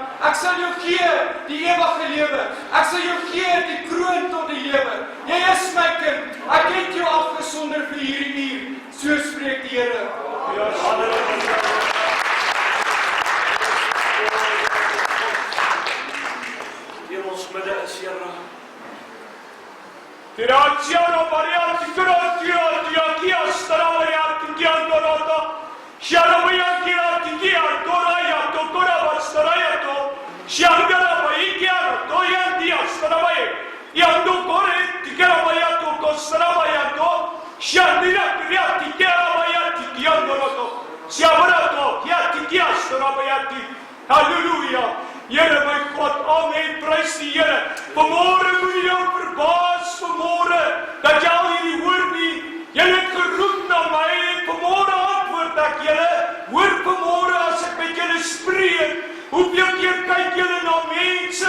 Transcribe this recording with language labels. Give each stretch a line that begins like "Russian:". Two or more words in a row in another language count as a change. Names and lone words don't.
Afrikaans: Ek sal jou gee die ewige lewe. Ek sal jou gee die kroon tot die lewe. Jy is my kind. Ek het jou afgesonder vir hierdie uur. So spreek die Here. Ja, halleluja. Hier ons midde is, Here. Tiraciano varianti crotioti chi astravaiati chi andorata Sharavayanti chi andoraiato coravastaraiato Shangaravai chi andoyanti astravai Yando corretti che ravaiato costravaiato Shandira criati che ravaiati chi andorato Siavrato chi astravaiati Halleluja. Here my God, amen, prys die Here. Vanmôre moet jy jou verbaas, vanmôre, dat jy al hierdie hoor nie. Jy het geroep na my, en vanmôre antwoord ek julle. Hoor vanmôre as ek met julle spreek. Hoeveel keer kyk julle na mense?